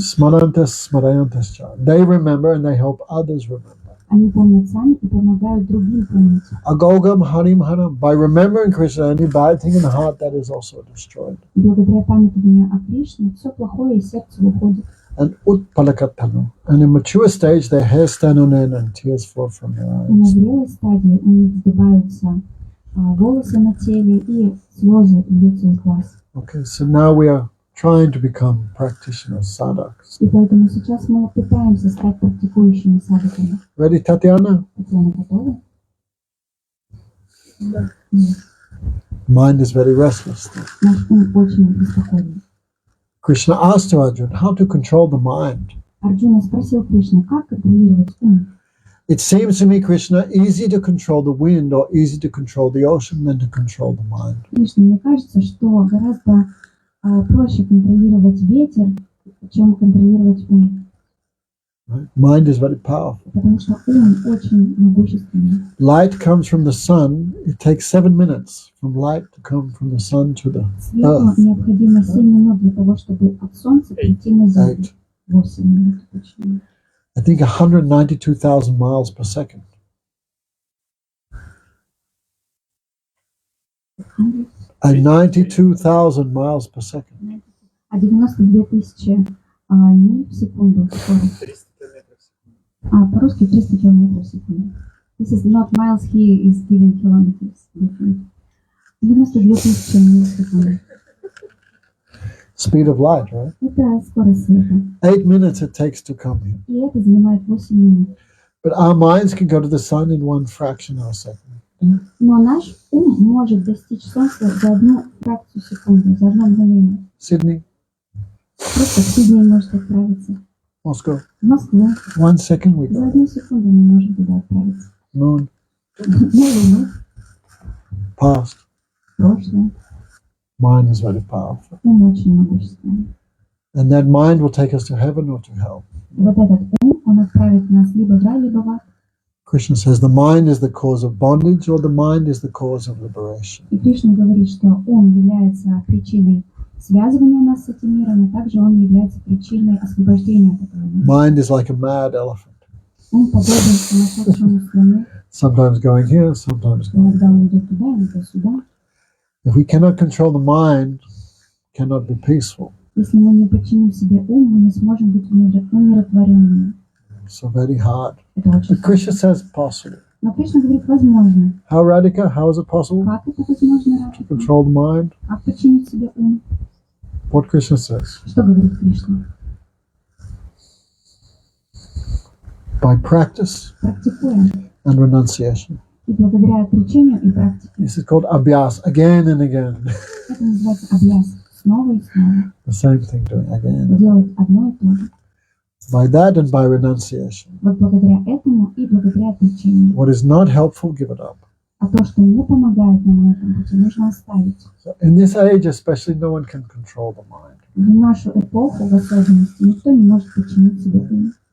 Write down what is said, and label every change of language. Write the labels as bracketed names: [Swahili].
[Sanskrit] Smarantas smarayantas cha. [English] They remember and they help others remember. [Russian] Они помнят сами и помогают другим помнить. [Sanskrit] Agogam harim haram. [English] By remembering Krishna, any bad thing in the heart, that is also destroyed. [Russian] И благодаря памятованию о Кришне все плохое из сердца выходит. [Sanskrit] And utpalakatanu. [English] And in mature stage, their hair stand on end and tears flow from their [Russian] И на [English] eyes. [Russian] зрелой стадии у них вздыбаются волосы на теле и слезы льются из глаз. [English] Okay, so now we are trying to become practitioners, sadhaks. [Russian] И поэтому сейчас мы пытаемся стать практикующими садхаками. [English] Ready, Tatiana? [Russian] Татьяна, готова? Да. [English] Mind is very restless. [Russian] Наш ум очень беспокоен. [English] Krishna asked to Arjuna how to control the mind. [Russian] Арджуна спросил Кришну, как контролировать ум. [English] It seems to me, Krishna, easy to control the wind or easy to control the ocean than to control the mind. [Russian] Кришна, мне кажется, что гораздо проще контролировать ветер, чем контролировать ум. [English] Right? Mind is very powerful. [Russian] Потому что ум очень могущественный. [English] Light comes from the sun. It takes 7 minutes from light to come from the sun to the [Russian] Свету необходимо 7 минут для того, чтобы от солнца прийти на землю. 8 минут точнее. [English] I think 192,000 miles per second. And 92,000 miles per second. [Russian] 92 тысячи миль в секунду. 300 километров в секунду. По-русски 300 километров в секунду. [English] This is not miles, he is giving kilometers. [Russian] 92 тысячи миль в секунду. [English] Speed of light, right? [Russian] Это скорость света. [English] 8 minutes it takes to come here. [Russian] И это занимает 8 минут. [English] But our minds can go to the sun in one fraction of a second. [Russian] Но наш ум может достичь солнца за одну фракцию секунды, за одно мгновение. [English] Sydney, [Russian] Просто в Сидней может отправиться. [English] Moscow, [Russian] В Москву. [English] 1 second we [Russian] За [English] go. [Russian] одну секунду мы можем туда отправиться. [English] Moon, [Russian] На Луну. [English] past. [Russian] Прошлое. [English] Mind is very powerful. [Russian] Ум очень могущественный. [English] And that mind will take us to heaven or to hell. [Russian] И вот этот ум, он отправит нас либо в рай, либо в ад. [English] Krishna says the mind is the cause of bondage or the mind is the cause of liberation. [Russian] И Кришна говорит, что ум является причиной связывания нас с этим миром, и также он является причиной освобождения от этого мира. [English] Mind is like a mad elephant. [Russian] Ум подобен сумасшедшему слону. [English] Sometimes going here, sometimes going. [Russian] Иногда он идет туда, иногда сюда. [English] If we cannot control the mind, cannot be peaceful. [Russian] Если мы не подчиним себе ум, мы не сможем быть умиротворенными. [English] So very hard. [Russian] Это очень [English] But Krishna [Russian] сложно. [English] says possible. [Russian] Но Кришна говорит, возможно. [English] How, Radhika? How is it possible [Russian] Как это возможно, [English] to [Russian] Радхика? [English] control the mind? [Russian] Как подчинить себе ум? [English] What Krishna says. [Russian] Что говорит Кришна? [English] By practice [Russian] Практикуя. [English] and renunciation. [Russian] И благодаря отречению и практике. [English] This is called abhyas, again and again. [Russian] Это называется абьяс. Снова и снова. [English] The same thing doing again. [Russian] Делать одно и то же. [English] By that and by renunciation. [Russian] Вот благодаря этому и благодаря отречению. [English] What is not helpful, give it up. [Russian] А то, что не помогает нам на этом пути, нужно оставить. [English] So in this age, especially, no one can control the mind. [Russian] В нашу эпоху, в особенности, никто не может подчинить себе ум.